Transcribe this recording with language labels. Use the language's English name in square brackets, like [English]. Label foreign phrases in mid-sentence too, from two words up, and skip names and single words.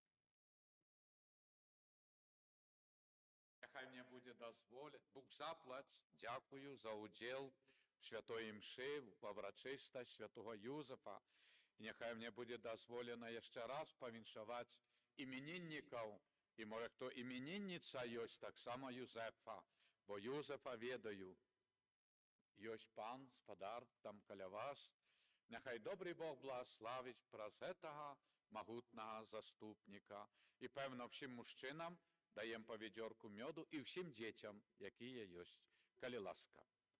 [Ukrainian] Нехай мені буде дозволено. Бог заплать, дякую за уділ в святої мши, в урочистость святого Юзефа. І нехай мені буде дозволено ще раз повіншувати іменинників, і може хто іменинниця є, так само Юзефа, бо Юзефа ведаю. Є пан з подарком каля вас. Нехай добрий Бог благословить праз этого могутного заступника. І певно всім мужчинам даємо по відьорку меду і всім дітям, які є. Коли ласка.